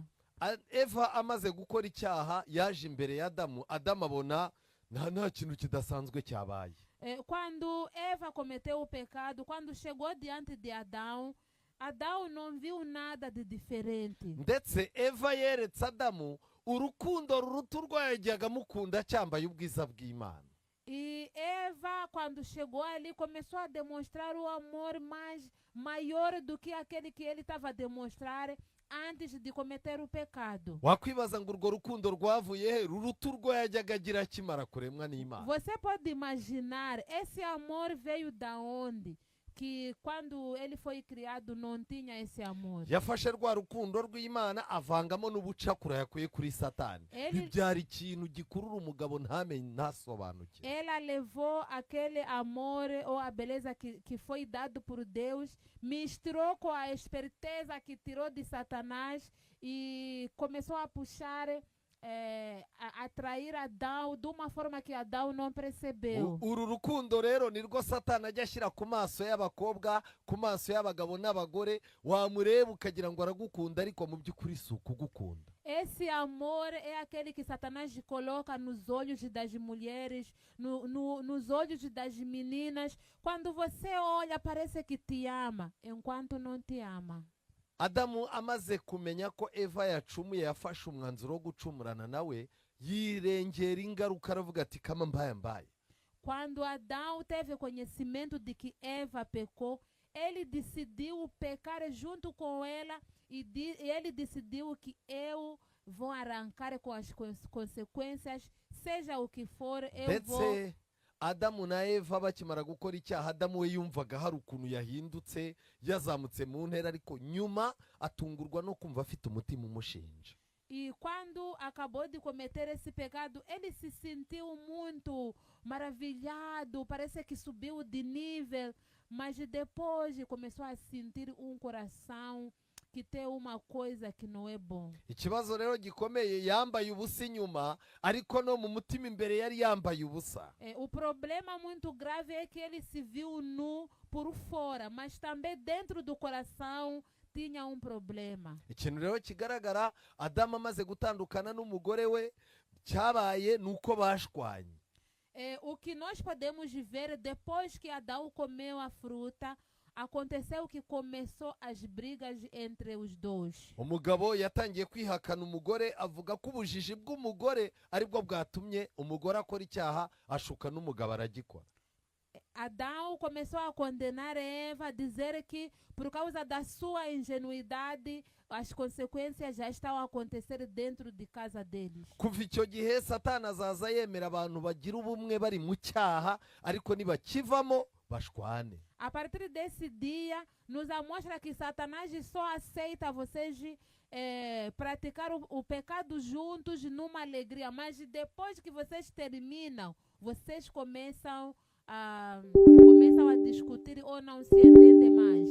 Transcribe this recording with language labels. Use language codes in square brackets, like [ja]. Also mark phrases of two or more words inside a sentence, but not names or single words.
[rw] Eva amaze gukora icyaha yaje imbere ya Adamu. Adamu abona nta kintu kidasanzwe cyabaye. [pt] Quando Eva cometeu o pecado, quando chegou diante de Adão, Adão não viu nada de diferente. [rw] Ndetse Eva yeretse Adamu urukundo ruruta urwo yajyaga amukunda cyambaye ubwiza bw'Imana. [pt] E Eva, quando chegou ali, começou a demonstrar o amor maior do que aquele que ele estava a demonstrar antes de cometer o pecado. [rw] Wakwibaza ngo urwo rukundo rwavuye he ruruta urwo yajyaga agira akimara kuremwa n'Imana. [pt] Você pode imaginar, esse amor veio da onde? Que quando ele foi criado não tinha esse amor. [rw] Yafashe rwa rukundo rw'Imana avangamo n'ubucakura yakuye kuri Satani. Bibyara ikintu gikurura umugabo ntamenye ntasobanuke. [pt] Ela levou aquele amor ou a beleza que foi dado por Deus, misturou com a esperteza que tirou de Satanás e começou a puxar, a atrair Adão de uma forma que Adão não percebeu. [rw] Uru rukundo rero nirwo Satani ajya ashyira ku maso y'abakobwa, ku maso y'abagabo n'abagore, wamureba ukagira ngo aragukunda ariko mu by'ukuri si ukugukunda. [pt] Esse amor é aquele que Satanás coloca nos olhos das mulheres, nos olhos das meninas. Quando você olha, parece que te ama, enquanto não te ama. [rw] Adamu amaze kumenya ko Eva yacumuye, yafashe umwanzuro wo gucumurana nawe, yirengera ingaruka aravuga ati kama mbaye. [pt] Quando Adão teve conhecimento de que Eva pecou, ele decidiu pecar junto com ela e ele decidiu que eu vou arrancar com as consequências, seja o que for, eu vou. [rw] Adamu na Eva bakimara gukora icyaha, Adamu we yumvaga hari ukuntu yahindutse, yazamutse mu ntera, ariko nyuma atungurwa no kumva afite umutima umushinja. [pt] E quando acabou de cometer esse pecado, ele se sentiu muito maravilhado, parece que subiu de nível, mas depois começou a sentir coração que tem uma coisa que não é bom. [rw] Ikibazo rero gikomeye, yambaye ubusa inyuma ariko no mu mutima imbere yari yambaye ubusa. [pt] O problema muito grave é que ele se viu nu por fora, mas também dentro do coração tinha problema. [rw] Ikintu rero kigaragara, Adamu amaze gutandukana n'umugore we, cyabaye nuko bashwanye. [pt] O que nós podemos ver depois que Adão comeu a fruta, aconteceu que começou as brigas entre os dois. [rw] umugabo yatangiye kwihakana umugore avuga ko ubujiji bw'umugore aribwo bwatumye umugore akora icyaha ashuka n'umugabo aragikora. [pt] Adão começou a condenar Eva, a dizer que por causa da sua ingenuidade, as consequências já estão a acontecer dentro de casa deles. [rw] Kuva icyo gihe satani azaza yemera abantu bagira ubumwe bari mu cyaha ariko nibakivamo bashwane. [pt] A partir desse dia, nos mostra que Satanás só aceita vocês praticar o pecado juntos numa alegria, mas depois que vocês terminam, vocês começam a discutir ou não se entendem mais.